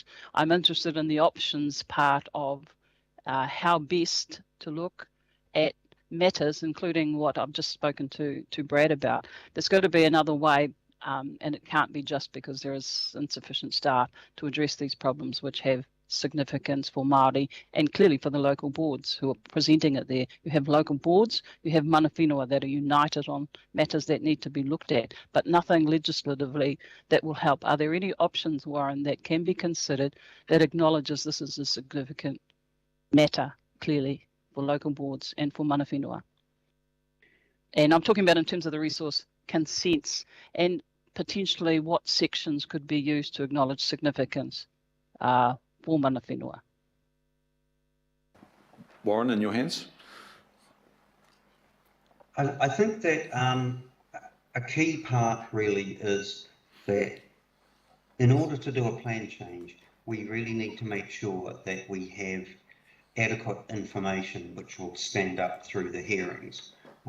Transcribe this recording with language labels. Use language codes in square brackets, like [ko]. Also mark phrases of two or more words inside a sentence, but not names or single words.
[en] I'm interested in the options part of how best to look at matters, including what I've just spoken to Brad about. There's got to be another way, and it can't be just because there is insufficient staff to address these problems which have significance for Māori and clearly for the local boards who are presenting it there. You have local boards, you have [mi] mana whenua [en] that are united on matters that need to be looked at, but nothing legislatively that will help. Are there any options, Warren, that can be considered that acknowledges this is a significant matter, clearly, for local boards and for [mi] mana whenua? [en] And I'm talking about in terms of the resource consents and potentially what sections could be used to acknowledge significance for [mi] mana whenua. [en] Warren, in your hands. I think that a key part really is that in order to do a plan change, we really need to make sure that we have adequate information which will stand up through the hearings.